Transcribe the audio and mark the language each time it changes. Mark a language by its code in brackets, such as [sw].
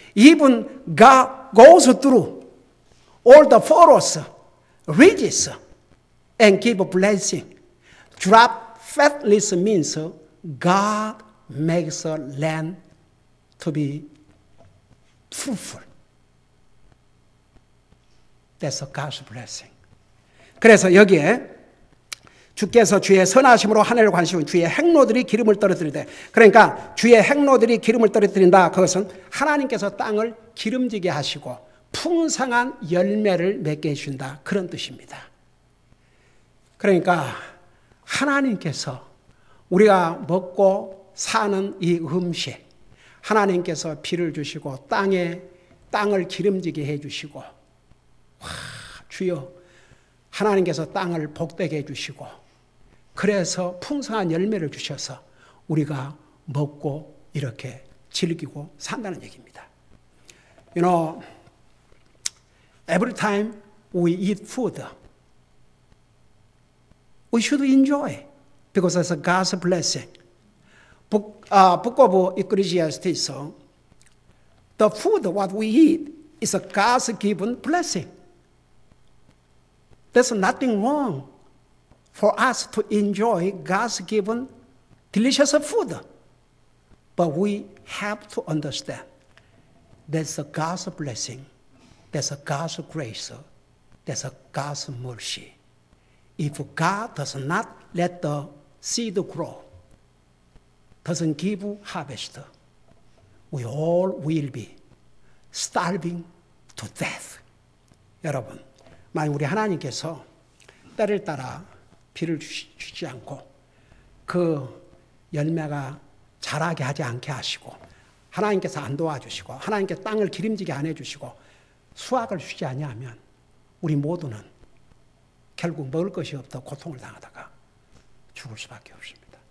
[en] Even God goes through all the forests, ridges, and give a blessing. Drop fatness means God makes a land to be fruitful. That's God's blessing. [ko] 그래서 여기에 주께서 주의 선하심으로 하늘을 관시고 주의 행로들이 기름을 떨어뜨리되. 그러니까 주의 행로들이 기름을 떨어뜨린다. 그것은 하나님께서 땅을 기름지게 하시고 풍성한 열매를 맺게 해준다. 그런 뜻입니다. 그러니까 하나님께서 우리가 먹고 사는 이 음식, 하나님께서 비를 주시고 땅을 기름지게 해주시고, 주여 하나님께서 땅을 복되게 해주시고, 그래서 풍성한 열매를 주셔서 우리가 먹고 이렇게 즐기고 산다는 얘기입니다. [en] Every time we eat food, we should enjoy because it's God's blessing. Book of Ecclesiastes, the food what we eat is a God's given blessing. There's nothing wrong for us to enjoy God's given delicious food. But we have to understand that's a God's blessing, that's a God's grace, that's a God's mercy. If God does not let the seed grow, doesn't give harvest, we all will be starving to death. [ko] 여러분, 만약 우리 하나님께서 때를 따라 비를 주지 않고 그 열매가 자라게 하지 않게 하시고 하나님께서 안 도와주시고 하나님께서 땅을 기름지게 안 해주시고 수확을 주지 아니하면 우리 모두는 결국 먹을 것이 없다 고통을 당하다가 죽을 수밖에 없습니다.